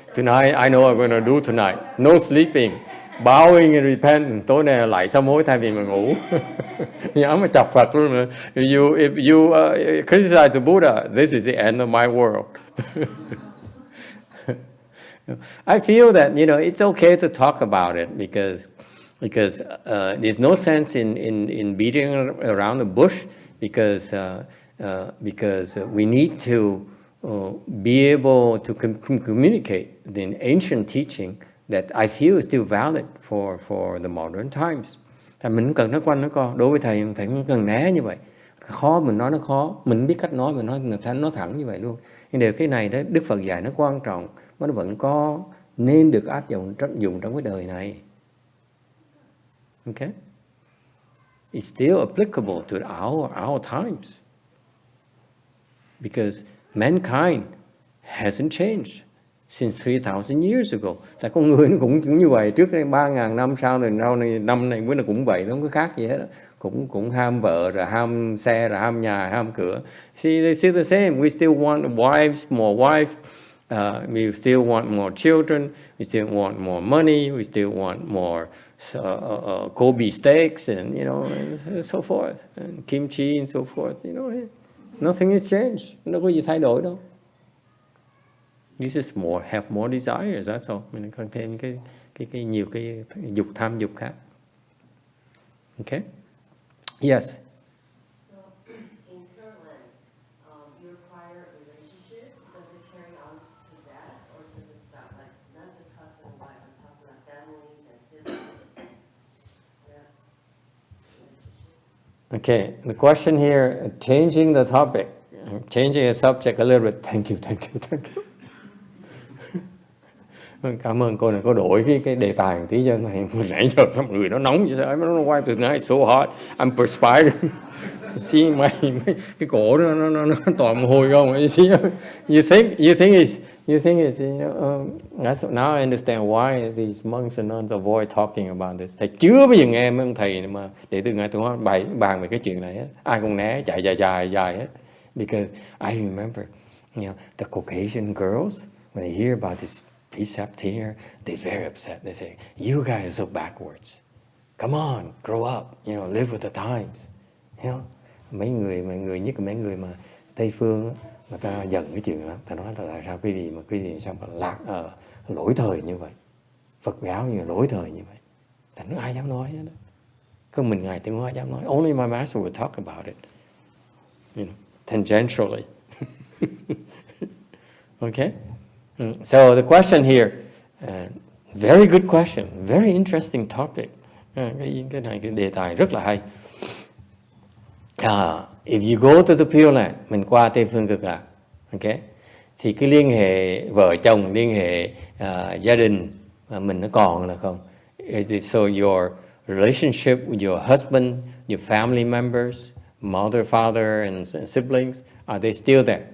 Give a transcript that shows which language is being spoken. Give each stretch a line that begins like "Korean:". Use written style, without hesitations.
English: Tonight I know I'm gonna do tonight. No sleeping, bowing and repent.
Vietnamese: Tối nay lại sám hối thay vì mà ngủ. Nhớ mà chọc Phật luôn nữa.
English: If you criticize the Buddha, this is the end of my world. I feel that it's okay to talk about it because there's no sense in beating around the bush because we need to be able to communicate the ancient teaching that I feel is still valid for the modern times.
Vietnamese: Tại mình cần nói quanh nói co, đối với thầy phải cần né như vậy. Khó mình nói nó khó, mình biết cách nói mình nói thẳng như vậy luôn. Nhưng điều cái này đó Đức Phật dạy nó quan trọng, nó vẫn có nên được áp dụng trong cái đời này.
English: Okay? It's still applicable to our times. Because mankind hasn't changed since 3,000 years ago.
Vietnamese: Tại con người nó cũng như vậy, trước đây 3.000 năm, sau này năm này bữa nó cũng vậy, nó không có khác gì hết đó. Cũng ham vợ, rồi ham xe, rồi ham nhà, ham cửa.
English: See, they still the same. We still want more wives. We still want more children. We still want more money. We still want more Kobe steaks and and so forth, and kimchi and so forth. Nothing has changed.
Vietnamese: Nó có gì thay đổi đâu.
English: This is have more desires. That's all.
Vietnamese: Mình cần thêm cái nhiều cái tham dục khác.
English: Okay? Yes. So, in Pure Land, your prior relationship, does it carry on to that, or does it stop? Like, not just husband and wife, I'm talking about families and siblings. Yeah. Relationship. Okay, the question here, changing the topic, changing the subject a little bit. Thank you.
Vietnamese: Cảm ơn cô này, có đổi cái đề tài một tí cho này. Nãy giờ mọi người nó nóng vậy sao?
English: I don't know why tonight it's so hot. I'm perspiring.
Vietnamese: See cái cổ nó toàn mồ hôi không?
English: You see, you think it's you know, that's now I understand why these monks and nuns avoid talking about this.
Vietnamese: Thầy chưa bao giờ nghe mấy ông thầy mà để từ ngày tôi bàn về cái chuyện này hết. Ai cũng né chạy dài hết.
English: Because I remember, you know, the Caucasian girls when they hear about this precept here, they're very upset. They say, "You guys are so backwards. Come on, grow up. You know, live with the times."
Vietnamese: You know, mấy người nhất là mấy người mà Tây phương, người ta giận cái chuyện lắm. Ta nói là tại sao quý vị sao mà lạc lỗi thời như vậy? Phật giáo như là lỗi thời như vậy. Thành nó ai dám nói hết đó. Có mình ngài tiếng Hoa dám nói.
English: Only my master would talk about it. You know, tangentially. Okay. So the question here, very good question, very interesting topic.
Vietnamese: Cái này cái đề tài rất là hay.
English: If you go to the Pure Land,
Vietnamese: mình qua Tây phương cực lạc, okay, thì cái liên hệ vợ chồng, liên hệ gia đình mình nó còn là không?
English: So your relationship with your husband, your family members, mother, father, and siblings, are they still there?